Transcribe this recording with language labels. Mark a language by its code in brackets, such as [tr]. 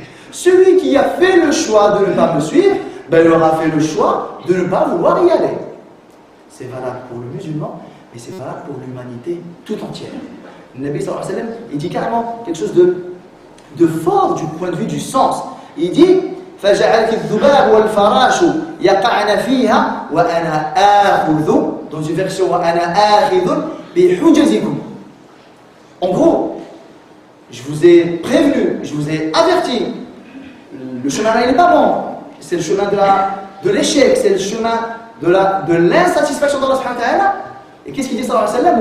[fr] Celui qui a fait le choix de ne pas me suivre, il aura fait le choix de ne pas vouloir y aller. C'est valable pour le musulman, mais c'est valable pour l'humanité tout entière. Le Nabi sallallahu alayhi wa sallam, il dit carrément quelque chose de fort du point de vue du sens. Il dit [ar] فَجَعَلْتِ الذُّبَابُ وَالْفَرَاشُ يَقَعْنَ فِيهَا وَأَنَا آخُذُ. [fr] Dans une version [ar] وَأَنَا آخِذٌ بِحُجَزِكُمْ. [fr] En gros, je vous ai prévenu, je vous ai averti. Le chemin là, il n'est pas bon. C'est le chemin de l'échec, c'est le chemin de l'insatisfaction d'Allah subhanahu wa ta'ala. Et qu'est-ce qu'il dit sallallahu alayhi wa sallam?